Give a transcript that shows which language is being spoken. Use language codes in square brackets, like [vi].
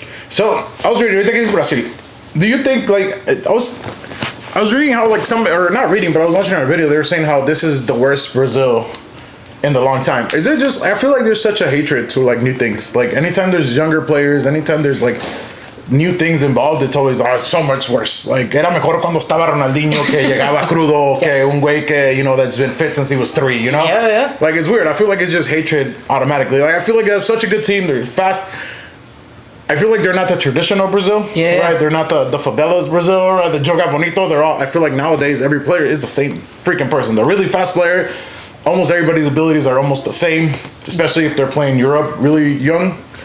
[en] So I was reading. I think it's Brazil. Do you think like I was reading how like not reading, but I was watching a video. They were saying how this is the worst Brazil in the long time. Is there just? I feel like there's such a hatred to like new things. Like anytime there's younger players, anytime there's like new things involved, it's always it's so much worse. [es] Like era mejor cuando estaba Ronaldinho que llegaba crudo que un güey que [en] that's been fit since he was 3. You know? Yeah. Like it's weird. I feel like it's just hatred automatically. Like I feel like they have such a good team. They're fast. I feel like they're not the traditional Brazil, Yeah. right? They're not the favelas Brazil, right? The Joga Bonito. They're all. I feel like nowadays every player is the same freaking person. The really fast player. Almost everybody's abilities are almost the same, especially if they're playing Europe really young.